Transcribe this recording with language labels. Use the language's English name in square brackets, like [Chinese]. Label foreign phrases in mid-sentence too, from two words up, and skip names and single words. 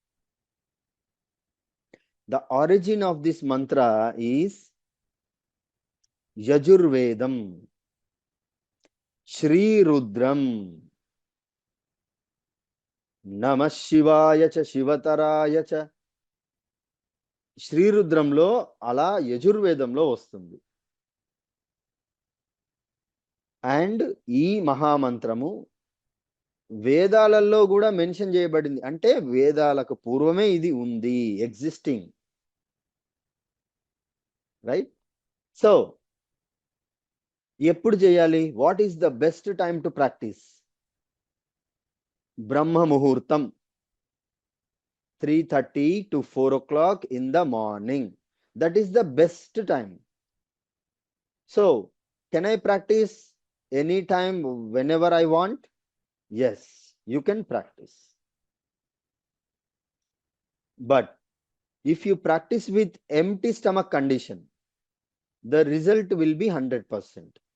[English] The origin of this mantra is Yajurvedam, Shri Rudram, [Sanskrit] नमः शिवाय च शिवतराय च. [Telugu] శ్రీ రుద్రంలో అలా యజుర్వేదంలో వస్తుంది. అండ్ ఈ మహామంత్రము వేదాలలో కూడా మెన్షన్ చేయబడింది. అంటే వేదాలకు పూర్వమే ఇది ఉంది, [English] existing, right? [Telugu] సో ఎప్పుడు చేయాలి? [English] What is the best time to practice? [Telugu] బ్రహ్మ ముహూర్తం [English] 3:30 to 4 o'clock in the morning. That is the best time. So can I practice anytime, whenever I want? Yes, you can practice. But if you practice with empty stomach condition, the result will be 100%.